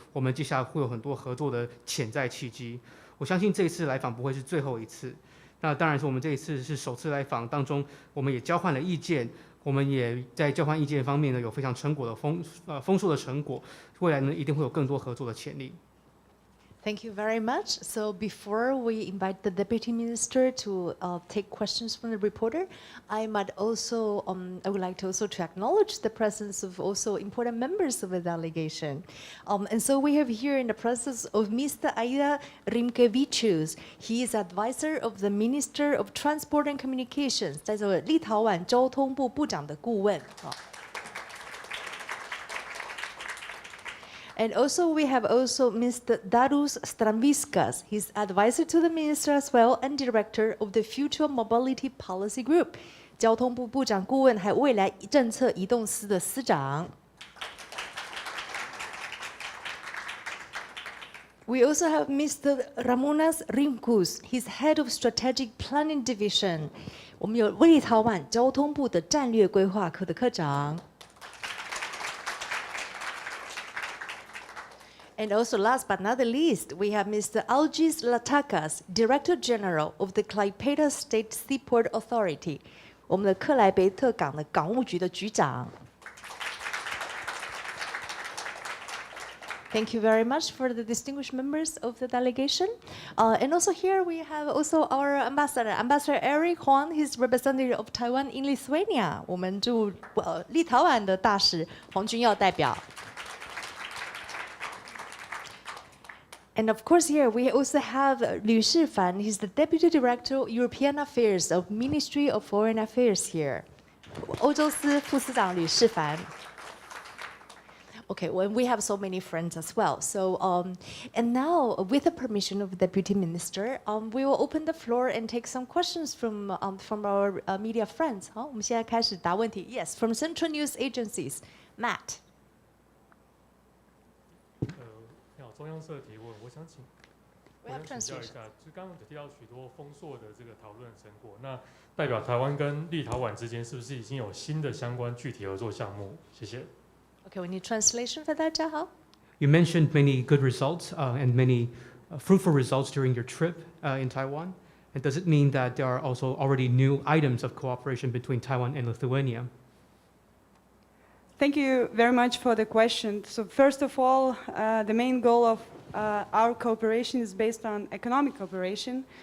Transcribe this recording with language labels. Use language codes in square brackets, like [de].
[zh] 我们接下来会有很多合作的潜在契机。我相信这一次来访不会是最后一次。那当然是我们这一次是首次来访当中，我们也交换了意见，我们也在交换意见方面呢有非常成果的丰硕的成果，未来呢一定会有更多合作的潜力。 [en] Thank you very much. So before we invite the Deputy Minister to take questions from the reporter, I would like to also to acknowledge the presence of also important members of the delegation. And so we have here in the presence of Mr. Aida Rimkevičius. He is advisor of the Minister of Transport and Communications, [zh] 在这个立陶宛交通部部长的顾问。 [en] And also we have Mr. Darius Stramviskas. He's advisor to the minister as well and director of the Future Mobility Policy Group. [zh] 交通部部长顾问还有未来政策移动司的司长。 [en] We also have Mr. Ramonas Rimkus. He's head of Strategic Planning Division. [zh] 我们有立陶宛交通部的战略规划科的科长。 [en] And also, last but not the least, we have Mr. Algis Latakas, Director General of the Klaipėda State Seaport Authority. [zh] 我们的克莱贝特港的港务局的局长。 [en] Thank you very much for the distinguished members of the delegation. And also here we have also our ambassador, Ambassador Eric Huang, he's representative of Taiwan in Lithuania. [zh] 我们驻立陶宛的大使黄君耀代表。 [en] And of course here we also have Liu Shifan, he's the Deputy Director European Affairs of Ministry of Foreign Affairs here. [zh] 欧洲司副司长吕世凡。 [en] Okay, well, we have so many friends as well. So, and now, with the permission of the Deputy Minister, we will open the floor and take some questions from our media friends. [zh] 好，我们现在开始答问题。 [en] Yes, from Central News Agencies, Matt. [zh] 你好，中央社提问，我想请教一下，就刚刚有提到许多丰硕的这个讨论成果，那代表台湾跟立陶宛之间是不是已经有新的相关具体合作项目？谢谢。 [en] Okay, we need translation for that, Jiahao. You mentioned many good results and many fruitful results during your trip in Taiwan. And does it mean that there are also already new items of cooperation between Taiwan and Lithuania? Thank you very much for the question. So first of all, the main goal of our cooperation is based on economic cooperation.